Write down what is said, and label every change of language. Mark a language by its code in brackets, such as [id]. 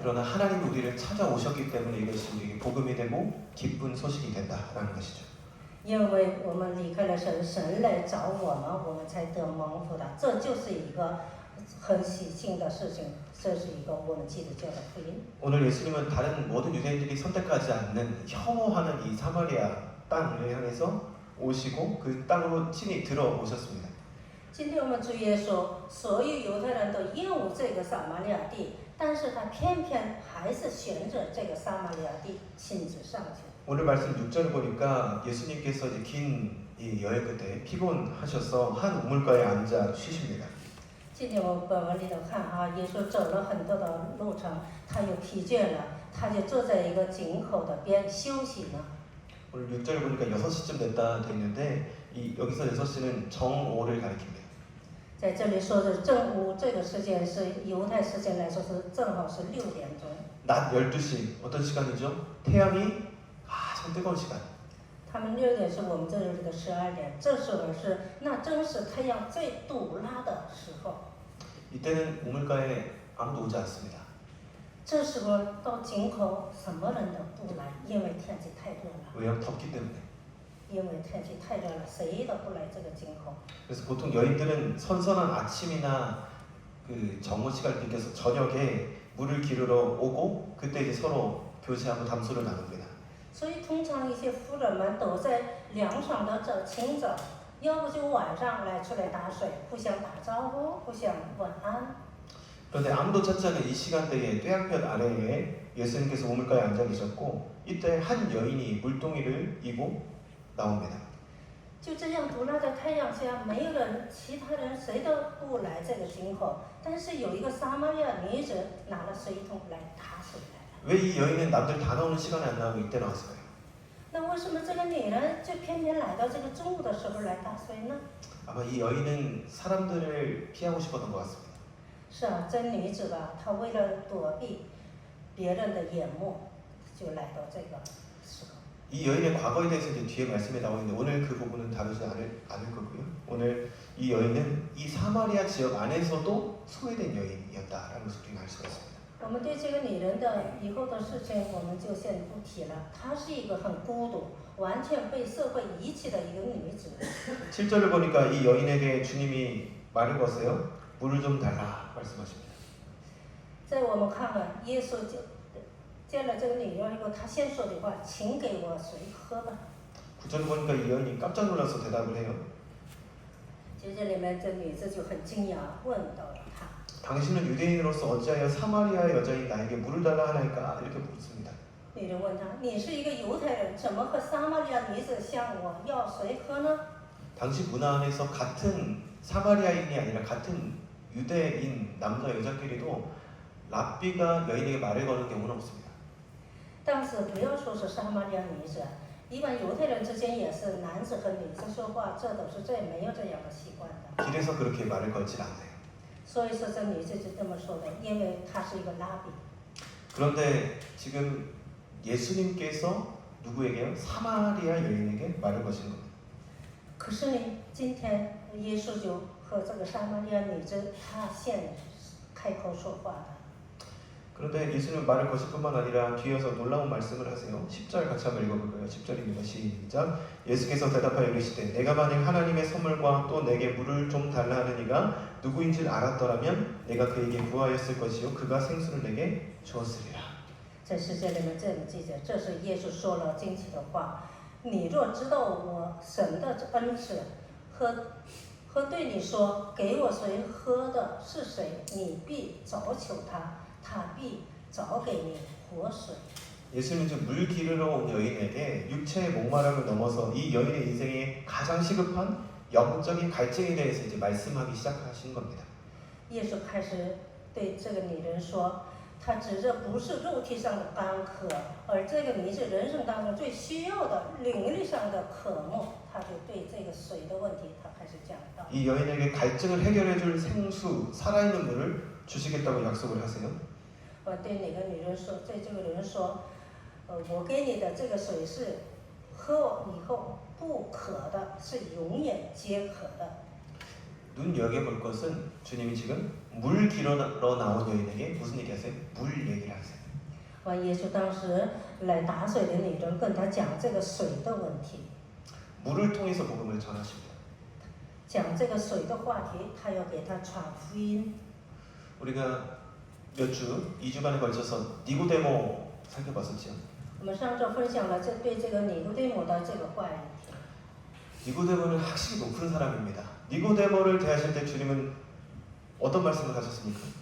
[ko] 그러나 하나님이 우리를 찾아오셨기 때문에 이것이 우리에게 복음이 되고 기쁜 소식이 된다라는 것이죠. [zh] 因为我们离开了神，神来找我们，我们才得蒙福的，这就是一个很喜庆的事情，这是一个我们基督教的福音。 [ko] 오늘 예수님은 다른 모든 유대인들이 선택하지 않는 혐오하는 이 사마리아 땅을 향해서 오시고 그 땅으로 친히 들어오셨습니다. [zh] 今天我们主耶稣，所有犹太人都厌恶这个撒玛利亚地，但是他偏偏还是选择这个撒玛利亚地亲自上去。 [ko] 오늘 말씀 6절을 보니까 예수님께서 이제 긴 이 여행 끝에 피곤하셔서 한 우물가에 앉아 쉬십니다. [zh] 今天我本文里头看啊，耶稣走了很多的路程，他又疲倦了，他就坐在一个井口的边休息呢。 [ko] 오늘 6절 보니까 6시쯤 됐다 돼 있는데 이 여기서 6시는 정오를 가리킵니다. [zh] 在这里说的正午这个时间是犹太时间来说是正好是6点钟。 [ko] 낮 12시 어떤 시간이죠? 태양이 가장 뜨거운 시간. [zh] 他们6点是我们这里的12点，这时候是那正是太阳最毒辣的时候。 [ko] 이때는 우물가에 아무도 오지 않습니다. [zh] 这时候到井口什么人都不来，因为天气太热了。 [ko] 왜요? 덥기 때문에. [zh] 因为天气太热了，谁都不来这个井口。 [ko] 그래서 보통 여인들은 선선한 아침이나 그 정오 시간을 빌겨서 저녁에 물을 기르러 오고 그때 이제 서로 교제하고 담소를 나눕니다. [zh] 所以通常一些妇人们都在凉爽的这清早，要不就晚上来出来打水，互相打招呼，互相问安。 [ko] 그런데 아무도 찾지 않는 이 시간대에 떼양볕 아래에 예수님께서 우물가에 앉아 계셨고 이때 한 여인이 물동이를 이고 나옵니다. [zh] 就这样毒辣的太阳下，没有人，其他人谁都不来这个井口，但是有一个撒玛利亚女子拿了水桶来打水来了。 [ko] 왜 이 여인은 남들 다 나오는 시간에 안 나오고 이때 나왔을까요? [zh] 那为什么这个女人就偏偏来到这个中午的时候来打水呢？ [ko] 아마 이 여인은 사람들을 피하고 싶었던 것 같습니다. [zh] 是啊，这女子吧，她为了躲避别人的眼目，就来到这个时候。 [ko] 이 여인의 과거에 대해서 이제 뒤에 말씀에 나와 있는데 오늘 그 부분은 다루지 않을 거고요. 오늘 이 여인은 이 사마리아 지역 안에서도 소외된 여인이었다라는 것을 우리가 알 수가 있습니다. [zh] 我们对这个女人的以后的事情，我们就先不提了。她是一个很孤独、完全被社会遗弃的一个女子。 [ko] 7절을 보니까 이 여인에게 주님이 말을 거세요. 물을 좀 달라 말씀하십니다. [zh] 在我们看看耶稣见了这个女人以后，他先说的话：“请给我水喝吧。” [ko] 9절을 보니까 이 여인이 깜짝 놀라서 대답을 해요. [zh] 其实这里面这女子就很惊讶，问到了他。 [ko] 당신은 유대인으로서 어찌하여 사마리아의 여자인 나에게 물을 달라 하나이까? 이렇게 묻습니다. [zh] 女人问他：“你是一个犹太人，怎么和撒玛利亚女子向我要水喝呢？” [ko] 당시 문화 안에서 같은 사마리아인이 아니라 같은 유대인 남자 여자끼리도 랍비가 여인에게 말을 거는 경우는 없습니다. [zh] 但是不要说是撒玛利亚女子，一般犹太人之间也是男子和女子说话，这都是没有这样的习惯的。 [ko] 길에서 그렇게 말을 걸질 않아요. [zh] 所以说这女子就这么说的，因为她是一个拉比。 [ko] 그런데 지금 예수님께서 누구에게요? 사마리아 여인에게 말을 거신 겁니다. [zh] 可是呢，今天耶稣就和这个撒玛利亚女子，她先开口说话的。 [ko] 그런데 예수님은 말을 거실 뿐만 아니라 뒤에서 놀라운 말씀을 하세요. 10절 같이 한번 읽어볼까요? 10절입니다. 시작. 예수께서 대답하여 이르시되 내가 만일 하나님의 선물과 또 내게 물을 좀 달라 하는 이가 누구인지 알았더라면 내가 그에게 구하였을 것이요 그가 생수를 내게 주었으리라. [zh] 在世界里面这么记载，这是耶稣说了惊奇的话。你若知道我神的恩赐和对你说给我水喝的是谁，你必早求他，他必早给你活水。 [ko] 예수님은 지금 물 기르러 온 여인에게 육체의 목마름을 넘어서 이 여인의 인생에 가장 시급한 영적인 갈증에 대해서 이제 말씀하기 시작하신 겁니다. [zh] 耶稣开始对这个女人说，他指着不是肉体上的干渴，而这个女子人生当中最需要的灵力上的渴慕，他就对这个水的问题，他开始讲到。 [ko] 이 여인에게 갈증을 해결해줄 생수, 살아있는 물을 주시겠다고 약속을 하세요. [zh] 我对哪个女人说，对这个人说，我给你的这个水是喝以后不渴的，是永远皆渴的。 [ko] 눈여겨볼 것은 주님이 지금 물 기르러 나온 여인에게 무슨 얘기하세요? 물 얘기를 하세요. [zh] 完，耶稣当时来打水的女人跟他讲这个水的问题， [ko] 물을 통해서 복음을 전하십니다. [zh] 讲这个水的话题，他要给他传福音。 [ko] 우리가 몇 주, 2주간에 걸쳐서 니고데모 살펴봤었죠. [zh] 我们上周分享了对这个尼古丁姆的这个话语。 [ko] 니고데모는 학식이 높은 사람입니다. 니고데모를 대하실 때 주님은 어떤 말씀을 하셨습니까?